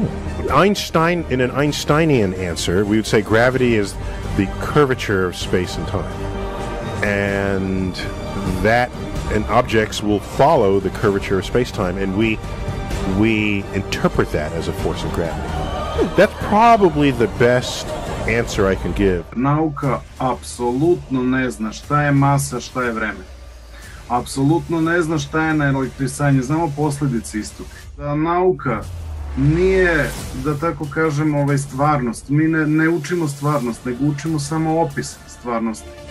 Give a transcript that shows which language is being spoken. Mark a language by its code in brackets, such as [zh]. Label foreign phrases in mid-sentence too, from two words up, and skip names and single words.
[en] Einstein, in an Einsteinian answer, we would say gravity is the curvature of space and time. And objects will follow the curvature of space-time, and we interpret that as a force of gravity. That's probably the best answer I can give. [sr] Nauka apsolutno ne zna šta je masa, šta je vreme. Apsolutno ne zna šta je naelektrisanje, znamo posljedice istog. Nauka nije, da tako kažem, stvarnost. Mi ne učimo stvarnost, nego učimo samo opis stvarnosti.